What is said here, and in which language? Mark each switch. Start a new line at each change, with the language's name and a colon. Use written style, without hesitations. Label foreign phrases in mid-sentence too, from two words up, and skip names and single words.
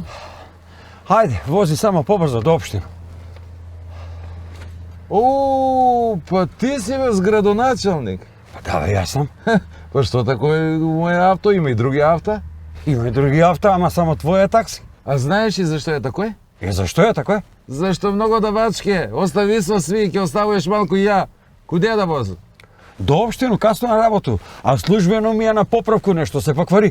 Macedonian: Хајде, вози само побрзо до општина.
Serbian: Pa ti si vas gradonačelnik.
Macedonian: Па Да, бе, јас сам. Па што тако е моје авто, има и други авта. Има и други авто, ама само твоја такси. А знаеш ли зашто е тако? И зашто е тако? Зашто много давачке, остави со сви, ќе оставуваш малку и ја. Куде да возам? До општину, касно на работу, а службено ми е на поправку нешто се поквари.